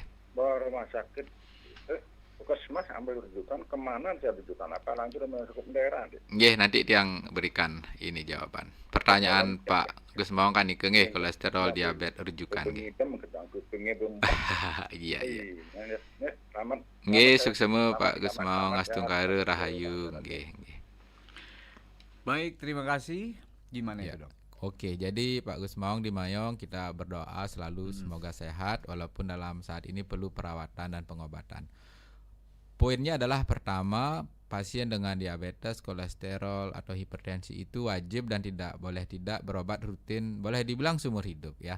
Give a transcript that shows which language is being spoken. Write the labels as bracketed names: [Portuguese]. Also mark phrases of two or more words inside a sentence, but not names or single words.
[Indonesian] baru rumah sakit, puskesmas ambil rujukan, kemana saya rujukan apa, langsung rumah sakit daerah. Nggih nanti tiang berikan ini jawaban. Pertanyaan Pak Gus Maung kan [Balinese] niki nggih [Indonesian] kolesterol, diabetes rujukan nggih. Kuping hitam, kupingnya belum. Iya. Selamat. [Balinese] Nggih, suksema Pak Gus Maung astungkara rahayu nggih. [Indonesian] Baik, terima kasih. Gimana Ya. itu, Dok? Oke, jadi Pak Gus Maung di Mayong kita berdoa selalu semoga sehat walaupun dalam saat ini perlu perawatan dan pengobatan. Poinnya adalah pertama, pasien dengan diabetes, kolesterol atau hipertensi itu wajib dan tidak berobat rutin, boleh dibilang seumur hidup ya.